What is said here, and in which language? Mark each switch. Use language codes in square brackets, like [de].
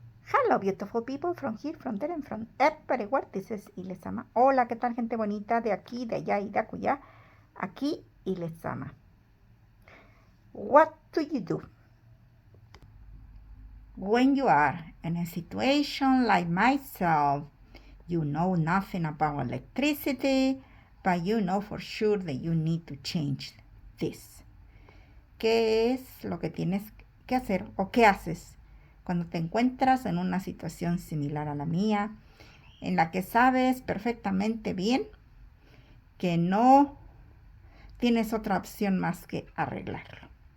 [en] Hello, beautiful people from here, from there, and from everywhere. This is LezAma. [es] Hola, ¿qué tal, gente bonita de aquí, de allá y de acullá? Aquí LezAma. [en] What do you do when you are in a situation like myself? You know nothing about electricity, but you know for sure that you need to change this. [es] ¿Qué es lo que tienes que hacer o qué haces cuando te encuentras en una situación similar a la mía, en la que sabes perfectamente bien que no tienes otra opción más que arreglarlo?